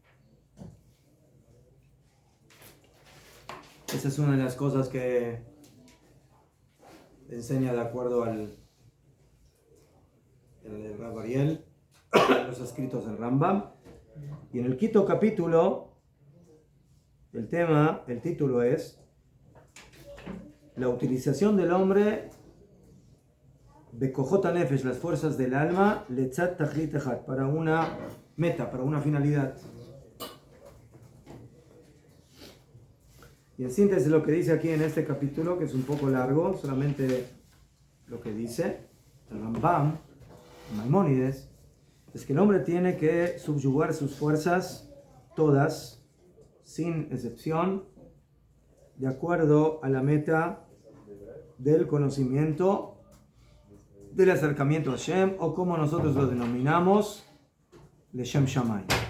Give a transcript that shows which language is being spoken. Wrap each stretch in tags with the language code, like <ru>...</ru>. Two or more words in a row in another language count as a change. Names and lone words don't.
<es>Esa es una de las cosas que enseña de acuerdo al Rav Ariel, los escritos del Rambam. Y en el 5º capítulo, el título es la utilización del hombre</es> <he>בכוחות הנפש,</he> <es>las fuerzas del alma,</es> <he>לצד תכלית אחד,</he> <es>para una meta, para una finalidad. Y en síntesis lo que dice aquí en este capítulo, que es un poco largo, solamente lo que dice el Rambam, Maimónides, es que el hombre tiene que subyugar sus fuerzas, todas, sin excepción, de acuerdo a la meta del conocimiento, del acercamiento a Hashem, o como nosotros lo denominamos,</es> <he>לשם שמים.</he>